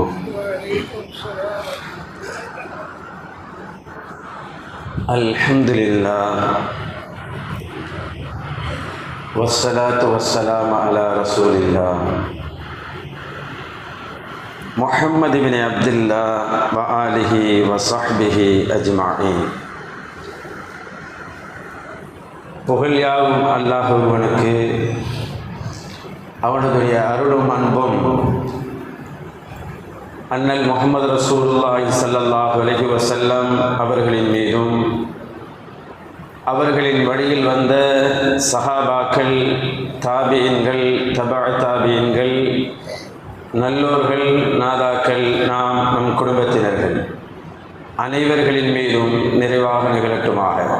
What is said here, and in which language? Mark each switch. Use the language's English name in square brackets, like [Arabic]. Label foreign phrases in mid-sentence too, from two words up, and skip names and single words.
[Arabic] الحمد لله والصلاة والسلام على رسول الله محمد بن عبد الله وآله وصحبه أجمعين. [Tamil] புகழ் யாவும் அல்லாஹ்வுக்கு, அவனுடைய அருளும் அன்பும் அண்ணல் முஹம்மது [Arabic] رسول الله صلى الله عليه وسلم [Tamil] அவர்களின் மீதும், அவர்களின் வழியில் வந்த சஹாபாக்கள், தாபியீன்கள், தபா தாபியீன்கள், நல்லோர்கள், நாதாக்கள், நம் குடும்பத்தினர்கள் அனைவர்களின் மீதும் நிறைவாக நிகழட்டுமாக.